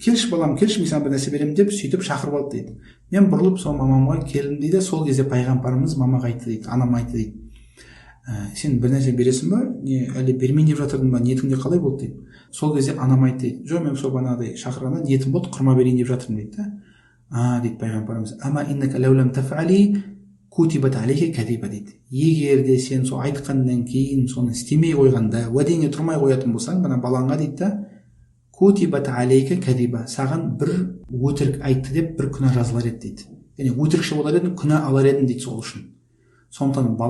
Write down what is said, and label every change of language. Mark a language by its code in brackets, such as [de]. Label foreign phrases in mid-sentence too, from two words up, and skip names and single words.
[kk] "Келші балам, келші, мен саған бір нәрсе беремін" деп сөйтіп шақырып алды дейді. Мен бұрылып сол мамамға келдім дейді. Сол кезде пайғамбарымыз мамаға айтты дейді, анам айтты дейді: "Сен бір нәрсе бересің ба? Не әлде бермейін деп жатырдың ба? Ниетіңде қалай болды" дейді. Сол кезде анам айтты дейді: "Жоқ, мен сол бағанағыдай шақырғанда ниетім болды, құрма берейін деп жатырмын" дейді да. Дейді пайғамбарымыз: [ar] "أما إنك لو لم تفعلي كتبت عليك كذبة" дейді. [kk] Егер де сен сол айтқаннан кейін соны істемей қойғанда, уәдеңе тұрмай қоятын болсаң, мына балаңа дейді да, [ar] كتبت عليك كذبة, [kk] саған бір өтірік айтты деп бір күнә жазылар еді дейді. Яғни өтірікші болар едің, күнә алар едің дейді сол үшін.